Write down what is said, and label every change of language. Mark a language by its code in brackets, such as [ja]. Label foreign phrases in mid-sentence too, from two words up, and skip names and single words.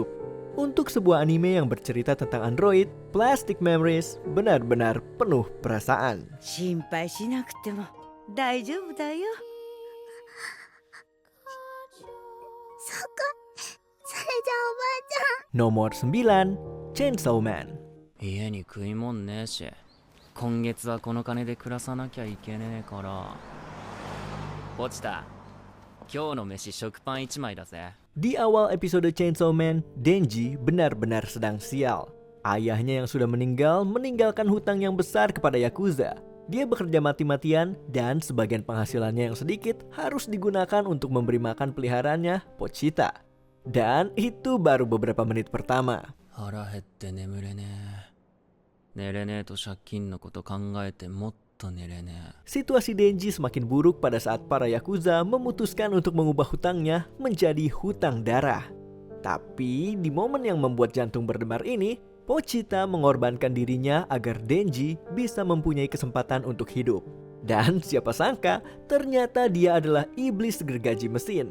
[id] Untuk sebuah anime yang bercerita tentang android, Plastic Memories benar-benar penuh perasaan. Nomor 9, Chainsaw Man. [ja] 家に食いもんねえし、今月はこの金で暮らさなきゃいけねえから。落ちた。今日の飯食パン1枚だぜ。 [id] Di awal episode Chainsaw Man, Denji benar-benar sedang sial. Ayahnya yang sudah meninggal meninggalkan hutang yang besar kepada Yakuza. Dia bekerja mati-matian dan sebagian penghasilannya yang sedikit harus digunakan untuk memberi makan peliharaannya, Pochita. Dan itu baru beberapa menit pertama. [ja] 腹減って眠れねえ。寝れねえと借金のこと考えてもっと寝れねえ。 [id] Situasi Denji semakin buruk pada saat para Yakuza memutuskan untuk mengubah hutangnya menjadi hutang darah. Tapi di momen yang membuat jantung berdebar ini, Pochita mengorbankan dirinya agar Denji bisa mempunyai kesempatan untuk hidup. Dan siapa sangka ternyata dia adalah iblis gergaji mesin.